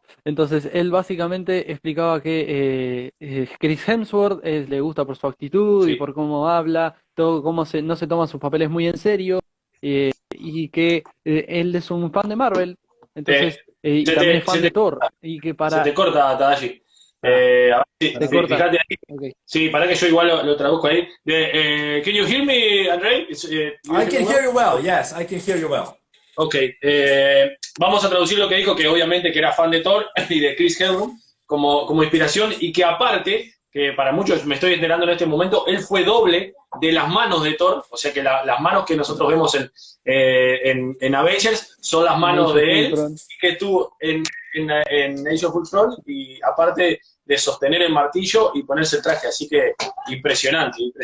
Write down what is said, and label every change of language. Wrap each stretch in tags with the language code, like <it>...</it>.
<es>Entonces, él básicamente explicaba que Chris Hemsworth le gusta por su actitud y por cómo habla, todo cómo no se toma sus papeles muy en serio, y que él es un fan de Marvel, entonces, y también es fan de Thor, y que para... Se te corta, Tadashi. A ver, fíjate ahí.</es> <en>Okay.</en> <es>Sí, para que yo igual lo traduzco ahí.</es> <en>Can you hear me, Andrei? I can hear you well, yes, I can hear you well.</en> <es>Ok, vamos a traducir lo que dijo, que obviamente que era fan de Thor y de Chris Hemsworth como inspiración, y que aparte, que para muchos me estoy enterando en este momento, él fue doble de las manos de Thor, o sea que las manos que nosotros vemos en Avengers son las manos de él, y que estuvo en Age of Ultron, y aparte de sostener el martillo y ponerse el traje, así que impresionante.</es>